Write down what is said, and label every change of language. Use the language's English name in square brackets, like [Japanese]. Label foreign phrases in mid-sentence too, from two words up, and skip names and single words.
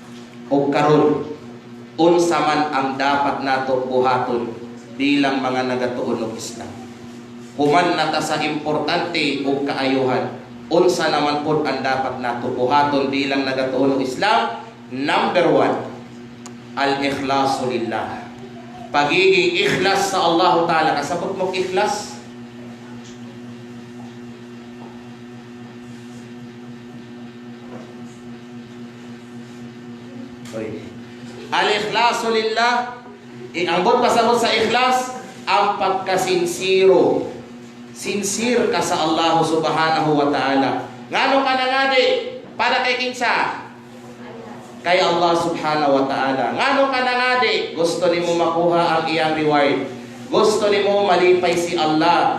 [Cebuano] O karon, unsa man ang dapat nato buhaton bilang mga nagatuon og Islam. Human nata sa importante o kaayuhan, unsa naman pod ang dapat nato buhaton bilang nagatuon og Islam? Number 1, [Arabic] الإخلاص لله. [Cebuano] Pagiging ikhlas sa [Arabic] الله تعالى. [Cebuano] Kasabot mo ikhlas? [Arabic] الإخلاص لله, [Cebuano] ang pasabot sa ikhlas, ang pagkasinsiro. Sincere ka sa [Arabic] الله سبحانه وتعالى. [Cebuano] Ngano ka nangadi? Para kay kinsa? Kay [Arabic] الله سبحانه وتعالى. [Cebuano] Ngano ka nangadi? Gusto nimo makuha ang iyang reward. Gusto nimo malipay si Allah.